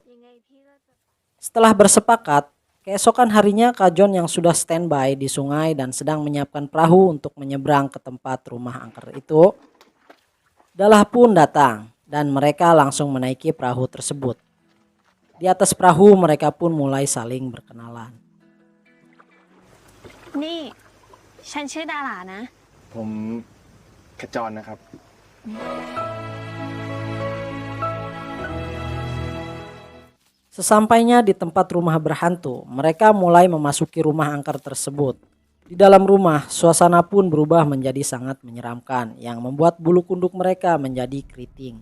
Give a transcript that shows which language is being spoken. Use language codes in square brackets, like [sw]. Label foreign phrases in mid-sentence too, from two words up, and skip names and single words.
[id] Setelah bersepakat, keesokan harinya Kajon yang sudah standby di sungai dan sedang menyiapkan perahu untuk menyeberang ke tempat rumah angker itu, Dalah pun datang dan mereka langsung menaiki perahu tersebut. Di atas perahu mereka pun mulai saling berkenalan. [th] นี่ฉันชื่อดารานะ ผมขจรนะครับ [id] Sesampainya di tempat rumah berhantu, mereka mulai memasuki rumah angker tersebut. Di dalam rumah, suasana pun berubah menjadi sangat menyeramkan yang membuat bulu kunduk mereka menjadi keriting.